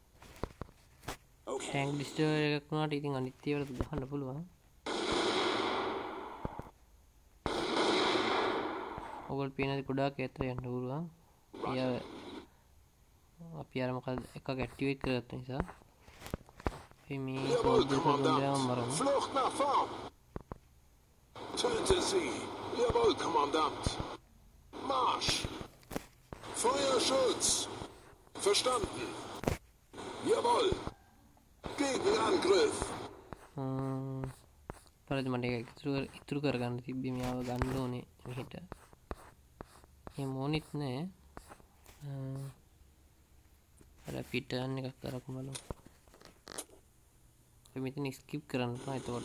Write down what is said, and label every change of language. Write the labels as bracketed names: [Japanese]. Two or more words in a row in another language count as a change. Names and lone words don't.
[English] tank destroyer [Sinhala] එකක් වුණාට ඉතින් අනිත් ඒවාට ගහන්න පුළුවන්. ඔයගොල්ලෝ පේනද ගොඩාක් ඈතට යන්න පුළුවන්. අපි අර මොකද එකක් ඇක්ටිවේට් කරගත්ත නිසා අපි මේ සෝල්ජර්ස් වලම මරමු. [German] Töte sie! Jawohl, Kommandant! Marsch! Feuerschutz! Verstanden! Jawohl! Gegenangriff! [Sinhala] පරිදි මට ඒක ඉතුරු කරගන්න තිබ්බේ මෙයාව ගන්න ඕනේ මෙහෙට. මේ මොනිත් නෑ. අර පිටර්න් එකක් කරපු බලමු. අපි මෙතන ස්කිප් කරන්න පුළුවන්.